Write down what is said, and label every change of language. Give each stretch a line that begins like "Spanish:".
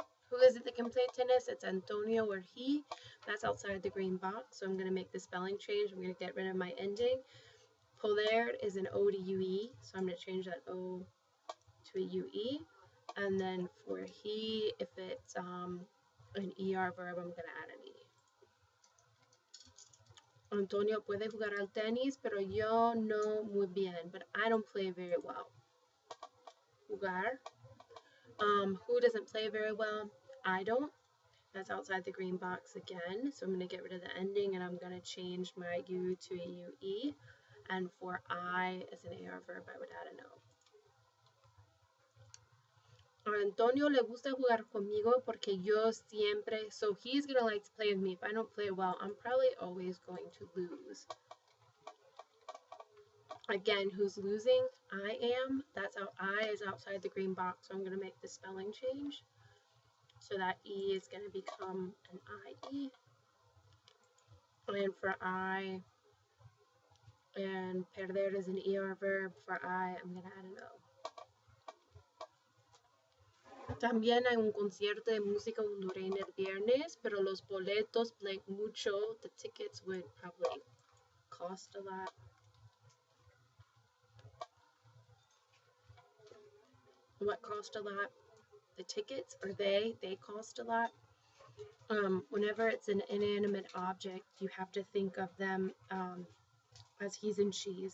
English: Who is it that can play tennis? It's Antonio or he. That's outside the green box, so I'm going to make the spelling change. I'm going to get rid of my ending. Poder is an O to UE, so I'm going to change that O to a UE. And then for he, if it's an ER verb, I'm going to add an E.
Spanish: Antonio puede jugar al tenis, pero yo no muy bien.
English: But I don't play very well. Jugar. Who doesn't play very well? I don't. That's outside the green box again. So I'm going to get rid of the ending and I'm going to change my U to a UE. And for I as an AR verb, I would add an O.
Spanish: A Antonio le gusta jugar conmigo porque yo siempre,
English: so he's going to like to play with me. If I don't play well, I'm probably always going to lose. Again, who's losing? I am. That's how I is outside the green box. So I'm going to make the spelling change. So that E is going to become an IE. And for I, and perder is an ER verb. For I, I'm going to add an O.
Spanish: También hay un concierto de música hondureña el viernes, pero los boletos blank mucho.
English: The tickets would probably cost a lot. What cost a lot? The tickets, or they cost a lot. Whenever it's an inanimate object, you have to think of them as he's and she's.